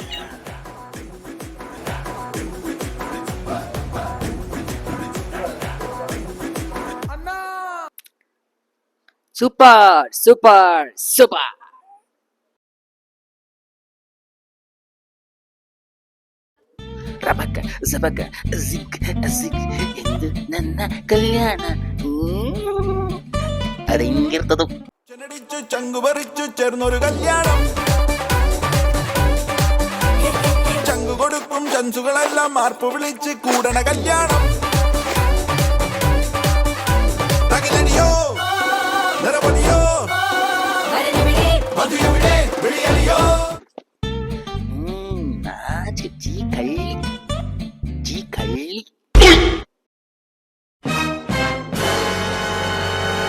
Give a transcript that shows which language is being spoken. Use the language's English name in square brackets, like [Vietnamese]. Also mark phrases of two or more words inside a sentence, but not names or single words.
[Kannada] ಸೂಪರ್. ರಬಕ ಜಬಕ ಜಿಕ್ ಜಿಕ್ ಎಂದು ನನ್ನ ಕಲ್ಯಾಣ. ಅದು ಹಿಂಗಿರ್ತದ. [Malayalam] ചെനടിച്ചു ചങ്കു പറിച്ചു ചേർന്നൊരു കല്യാണം, ചങ്കു കൊടുക്കും ചൻസുകളെല്ലാം മാർപ്പ് വിളിച്ച് കൂടണ കല്യാണം. തകിലടിയോ നിറപൊലിയോ മധുരവിടെ വിളിയലിയോ. [Kannada] ಜಿ ಕಳ್ಳಿ